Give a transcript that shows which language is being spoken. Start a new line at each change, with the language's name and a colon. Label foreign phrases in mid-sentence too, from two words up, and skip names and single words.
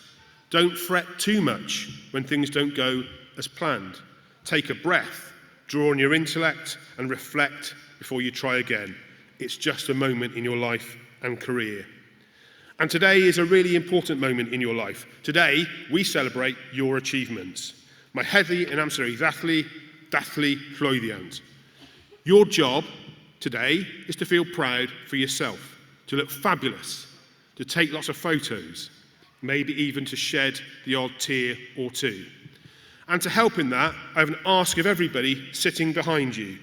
English: Don't fret too much when things don't go as planned. Take a breath, draw on your intellect and reflect before you try again. It's just a moment in your life and career. And today is a really important moment in your life. Today, we celebrate your achievements.
Welsh: Mae heddi yn amser I dathlu llwyddiant.
English: Your job today is to feel proud for yourself, to look fabulous, to take lots of photos, maybe even to shed the odd tear or two. And to help in that, I have an ask of everybody sitting behind you.